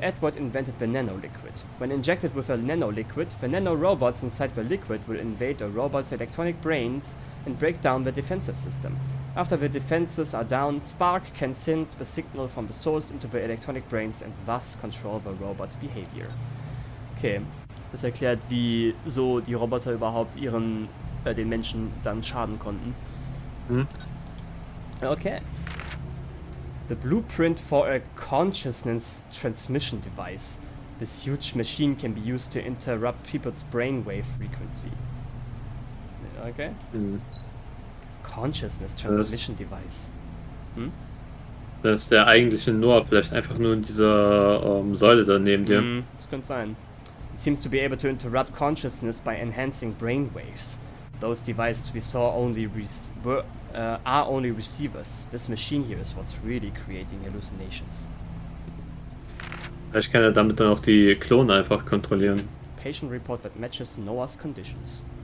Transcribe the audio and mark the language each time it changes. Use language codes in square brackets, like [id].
[en] Edward invented the nanoliquid. When injected with a nanoliquid, the nanorobots inside the liquid will invade a robot's electronic brains and break down the defensive system. After the defenses are down, Spark can send the signal from the source into the electronic brains and thus control the robot's behavior. [de] Okay, das erklärt, wie so die Roboter überhaupt den Menschen dann schaden konnten. [en] Okay. The blueprint for a consciousness transmission device. This huge machine can be used to interrupt people's brainwave frequency. Okay. Consciousness transmission device. [de] Das ist der eigentliche Noah vielleicht einfach nur in dieser Säule da neben dir. Das könnte sein. [en] It seems to be able to interrupt consciousness by enhancing brainwaves. Those devices we saw are only receivers. This machine here is what's really creating hallucinations. [de] Vielleicht kann er damit dann auch die Klone einfach kontrollieren. [en] Patient report that matches Noah's conditions.